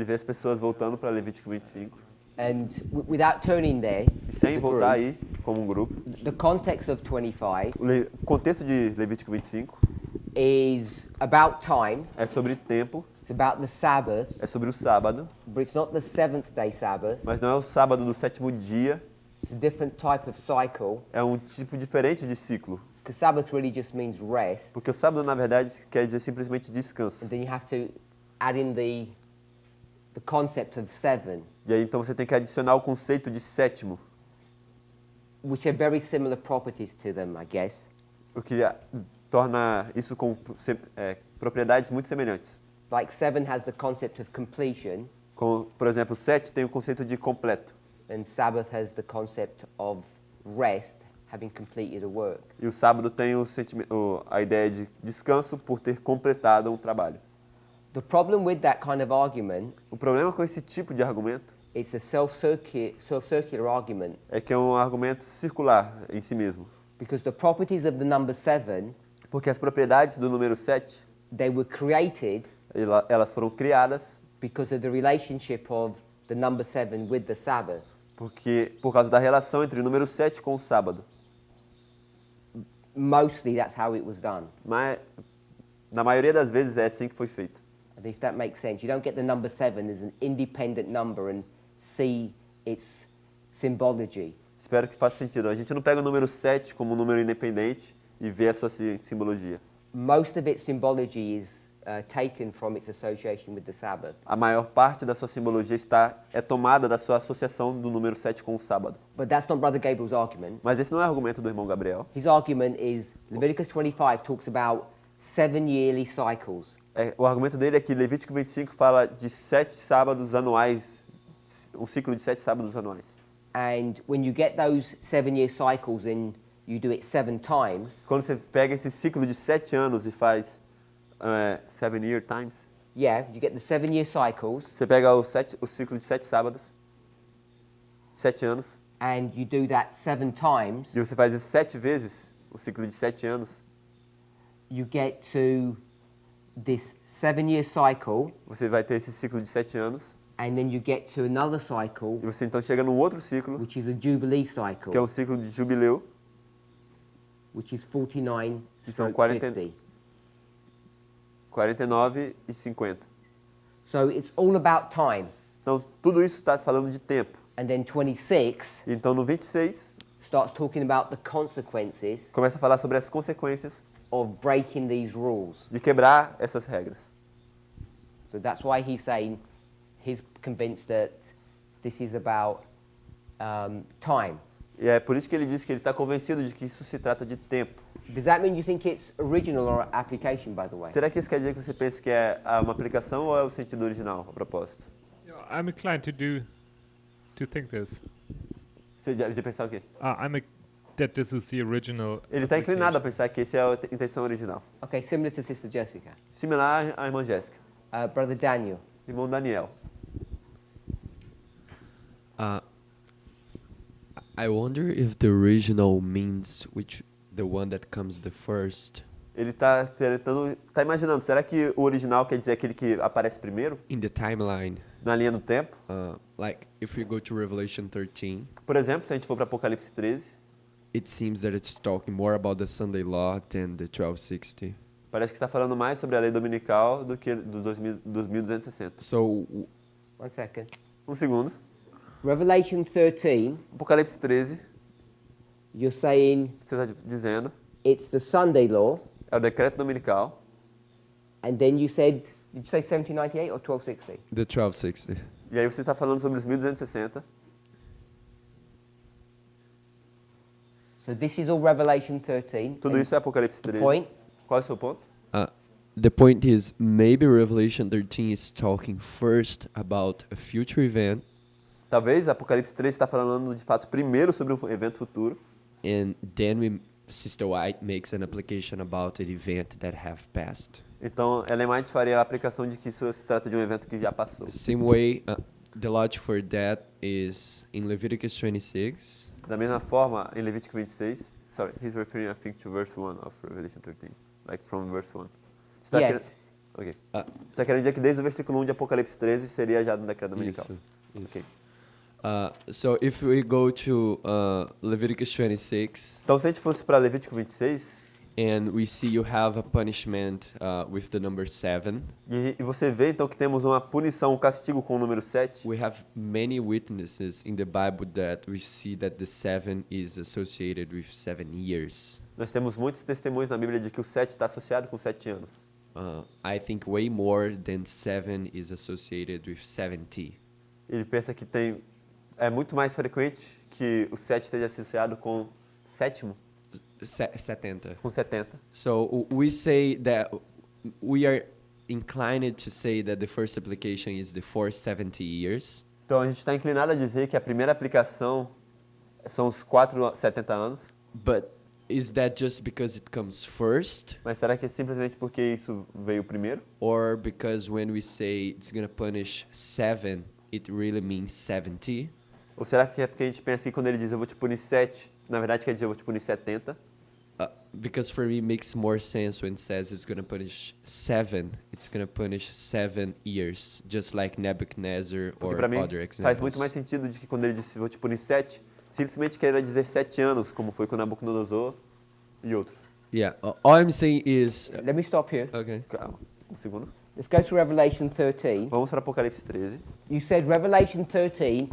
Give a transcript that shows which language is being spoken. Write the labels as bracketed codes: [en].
[pt] Ele vê as pessoas voltando para Levítico 25 [en] and without turning there, [pt] e sem [en] as a [pt] voltar [en] group, [pt] aí como um grupo. [en] the context of 25 [pt] O contexto de Levítico 25 [en] is about time. [pt] é sobre tempo, [en] It's about the Sabbath, [pt] é sobre o sábado, [en] but it's not the seventh day Sabbath. [pt] mas não é o sábado do sétimo dia, [en] It's a different type of cycle, [pt] é um tipo diferente de ciclo. [en] because Sabbath really just means rest, [pt] Porque o sábado, na verdade, quer dizer simplesmente descanso. [en] and then you have to add in the concept of seven, [pt] E aí, então, você tem que adicionar o conceito de sétimo, [en] which are very similar properties to them, I guess. [pt] o que torna isso com propriedades muito semelhantes. [en] Like 7 has the concept of completion, [pt] Como, por exemplo, 7 tem o conceito de completo, [en] and Sabbath has the concept of rest, having completed a work. [pt] e o sábado tem a ideia de descanso por ter completado um trabalho. [en] The problem with that kind of argument, [pt] O problema com esse tipo de argumento [en] it's a self-circular argument, [pt] é que é um argumento circular em si mesmo. [en] because the properties of the number 7, [pt] Porque as propriedades do número 7, [en] they were created [pt] elas foram criadas [en] because of the relationship of the number 7 with the Sabbath. [pt] por causa da relação entre o número 7 com o sábado. [en] Mostly that's how it was done. [pt] Mas, na maioria das vezes, é assim que foi feito. [en] And if that makes sense, you don't get the number 7 as an independent number and see its symbology. [pt] Espero que faça sentido. A gente não pega o número 7 como um número independente e vê a sua simbologia. [en] Most of its symbology is taken from its association with the Sabbath. [pt] A maior parte da sua simbologia é tomada da sua associação do número 7 com o sábado. [en] But that's not Brother Gabriel's argument. [pt] Mas esse não é o argumento do irmão Gabriel. [en] His argument is Leviticus 25 talks about 7 yearly cycles. [pt] O argumento dele é que Levítico 25 fala de 7 sábados anuais, um ciclo de 7 sábados anuais. [en] And when you get those 7-year cycles and you do it 7 times, [pt] Quando você pega esse ciclo de 7 anos e faz [en] 7-year times, yeah, you get the 7-year cycles [pt] você pega o ciclo de 7 sábados, 7 anos, [en] and you do that 7 times, [pt] e você faz isso 7 vezes, o ciclo de 7 anos, [en] you get to this 7-year cycle, [pt] você vai ter esse ciclo de 7 anos, [en] and then you get to another cycle, [pt] você então chega num outro ciclo, [en] which is a Jubilee [pt] que é [en] cycle, [pt] um ciclo de jubileu, [en] which is 49 [pt] que são [en] stroke 50. [pt] 49 e 50. [en] So it's all about time. [pt] Então, tudo isso está falando de tempo. [en] And then 26 [pt] Então, no 26, [en] starts talking about the consequences [pt] começa a falar sobre as consequências [en] of breaking these rules. [pt] de quebrar essas regras. [en] So that's why he's saying he's convinced that this is about time. [pt] E é por isso que ele diz que ele está convencido de que isso se trata de tempo. [en] Does that mean you think it's original or application, by the way? [pt] Será que isso quer dizer que você pensa que é uma aplicação ou é o sentido original, a propósito? [en] I'm inclined to think this. [pt] Você de pensar o quê? [en] That this is the original. [pt] Ele está inclinado a [en] application. [pt] pensar que essa é a intenção original. [en] Okay, similar to Sister Jessica. [pt] Similar à irmã Jéssica. [en] Brother Daniel. [pt] Irmão Daniel. [en] I wonder if the original means the one that comes the first. [pt] Ele está imaginando, será que o original quer dizer aquele que aparece primeiro, [en] In the timeline, [pt] na linha do tempo? [en] like if we go to Revelation 13, [pt] Por exemplo, se a gente for para Apocalipse 13, [en] it seems that it's talking more about the Sunday law than the 1260. [pt] parece que está falando mais sobre a lei dominical do que dos 1260. [en] So One second. [pt] Um segundo. [en] Revelation 13, [pt] Apocalipse 13, [en] you're saying [pt] você está dizendo, [en] it's the Sunday law, [pt] é o decreto dominical. [en] and then you said, did you say 1798 or 1260? the 1260. [pt] E aí você está falando sobre os 1260. [en] So this is all Revelation 13. [pt] Tudo [en] And [pt] isso é Apocalipse [en] the [pt] 13. [en] point, [pt] Qual é o seu ponto? [en] The point is, maybe Revelation 13 is talking first about a future event, [pt] Talvez Apocalipse 13 está falando de fato primeiro sobre um evento futuro, [en] and then Sister White makes an application about an event that have passed. [pt] então Ellen White faria a aplicação de que isso se trata de um evento que já passou. [en] Same way, the logic for that is in Leviticus 26. [pt] Da mesma forma, em Levítico 26, [en] sorry, he's referring I think to verse 1 of Revelation 13, like from verse 1. [pt] Você tá [en] Yes. [pt] querendo- Ok. Você está querendo dizer que desde o versículo 1 de Apocalipse 13 seria já no decreto dominical. Isso. Ok. [en] So if we go to Leviticus 26, [pt] Então se a gente fosse para Levítico 26, [en] and we see you have a punishment with the number 7, [pt] e você vê então que temos uma punição, um castigo com o número 7, [en] we have many witnesses in the Bible that we see that the 7 is associated with 7 years. [pt] nós temos muitos testemunhos na Bíblia de que o 7 está associado com 7 anos. [en] I think way more than 7 is associated with 70. [pt] Ele pensa que é muito mais frequente que o 7 esteja associado com sétimo, [en] 70. [pt] com 70. [en] So we say that we are inclined to say that the first application is the 470 years. [pt] Então a gente está inclinado a dizer que a primeira aplicação são os 470 anos, [en] But is that just because it comes first? [pt] mas será que é simplesmente porque isso veio primeiro? [en] Or because when we say it's going to punish 7, it really means 70? [pt] Ou será que é porque a gente pensa que quando ele diz eu vou te punir 7, na verdade quer dizer eu vou te punir 70? [en] Because for me it makes more sense when it says it's going to punish 7, it's going to punish 7 years, just like Nebuchadnezzar [pt] Porque [en] or [pt] para mim [en] other [pt] faz muito [en] examples. [pt] mais sentido de que quando ele disse vou te punir 7, simplesmente queira dizer 7 anos, como foi com Nabucodonosor e outros. [en] Yeah, all I'm saying is... let me stop here. Okay. [pt] Calma, um segundo. [en] Let's go to Revelation 13. [pt] Vamos para Apocalipse 13. [en] You said Revelation 13,